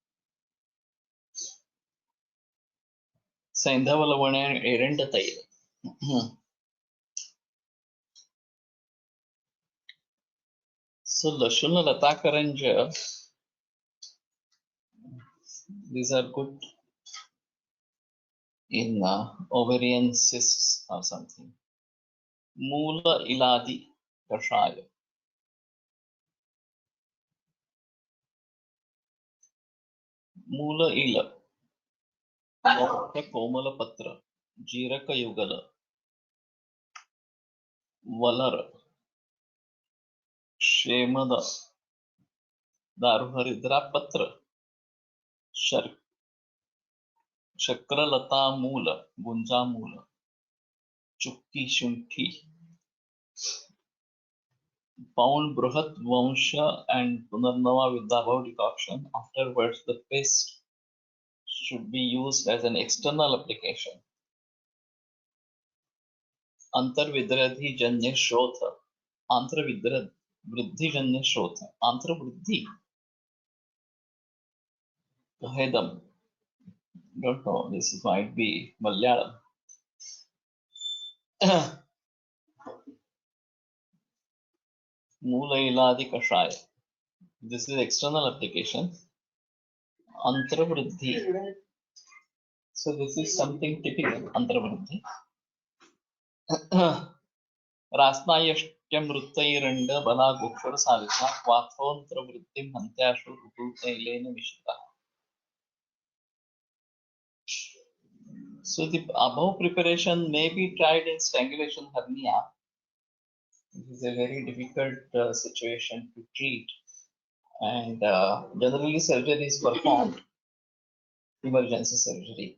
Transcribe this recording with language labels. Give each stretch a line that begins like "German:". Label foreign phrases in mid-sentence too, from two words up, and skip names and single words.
English: Saindhavalavana and Erendatayil. So Lashuna Latakaranja, these are good in ovarian cysts or something. Mula Iladi Kashaya. Mula Ila. Komala Patra. Jiraka Yugala. Valara. Shemada. Daruharidra Patra. Shakralata Mula. Gunja Mula. Chukki Shunti. Found Bruhat Vamsha and Punarnava with the above decoction. Afterwards, the paste should be used as an external application. Antarvidradhi Janya Shrotha. Antarvidradhi Janya Shrotha. Antarvriddhi. Hedam. Don't know, this might be Malayalam. Moola Iladi Kashaya. This is external application. Antarvriddhi. So this is something typical. Antarvriddhi.
Sanskrit: रास्नायष्ट्यमृतैरण्ड बलागोक्षर साविता क्वाथोऽन्तर्वृत्तिं हन्त्याशु ऋतुतैलेन मिश्रितः.
English: So the above preparation may be tried in strangulation hernia. It is a very difficult situation to treat, and generally surgery is performed, emergency surgery.